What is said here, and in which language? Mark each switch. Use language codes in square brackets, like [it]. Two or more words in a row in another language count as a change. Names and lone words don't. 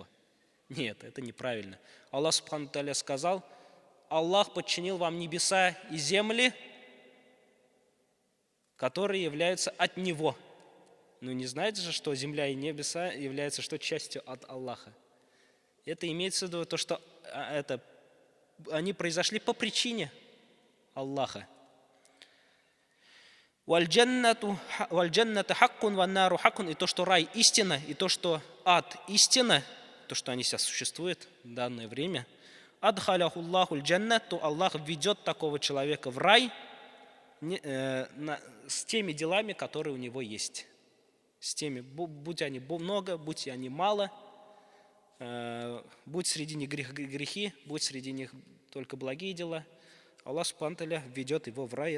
[ru] Нет, это неправильно. [ar] الله سبحانه وتعالى [ru] сказал: Аллах подчинил вам небеса и земли, которые являются от Него. Ну не знаете же, что земля и небеса являются что? Частью от Аллаха. Это имеется в виду то, что они произошли по причине Аллаха. [ar] «والجنة حق والنار حق», [ru] и то, что рай истина, и то, что ад истина, то, что они сейчас существуют в данное время. [ar] «أدخله الله الجنة», [ru] то Аллах введет такого человека в рай с теми делами, которые у него есть. С теми, будь они много, будь они мало, будь среди них грехи, будь среди них только благие дела, [ar] الله سبحانه وتعالى [ru] введет его в рай.